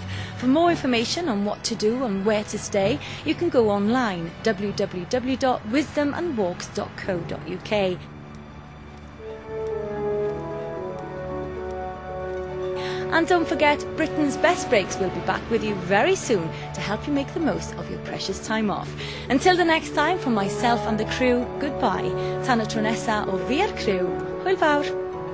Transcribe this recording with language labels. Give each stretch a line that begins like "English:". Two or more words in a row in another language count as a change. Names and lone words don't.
English: For more information on what to do and where to stay, you can go online www.wisdomandwalks.co.uk. And don't forget, Britain's Best Breaks will be back with you very soon to help you make the most of your precious time off. Until the next time, from myself and the crew, goodbye.
Welsh: Tan y tro nesa o fi'r crew. Hwyl fawr.